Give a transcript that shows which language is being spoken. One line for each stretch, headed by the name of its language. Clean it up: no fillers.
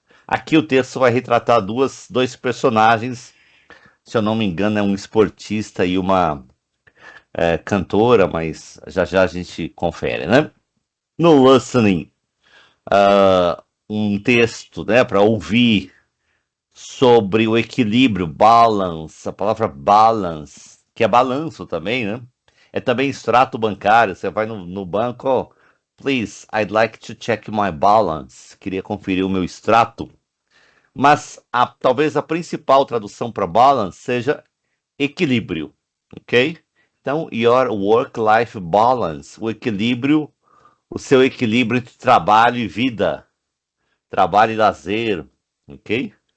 Portuguese: Aqui o texto vai retratar dois personagens, se eu não me engano é um esportista e uma cantora, mas já já a gente confere, né? No listening, um texto, né, para ouvir sobre o equilíbrio, balance, a palavra balance, que é balanço também, né? É também extrato bancário, você vai no banco, ó,
English: Please, I'd like to check my balance.
Portuguese: Queria conferir o meu extrato. Mas talvez a principal tradução para balance seja equilíbrio, ok? Então,
English: your work-life balance,
Portuguese: o equilíbrio, o seu equilíbrio entre trabalho e vida, trabalho e lazer, ok?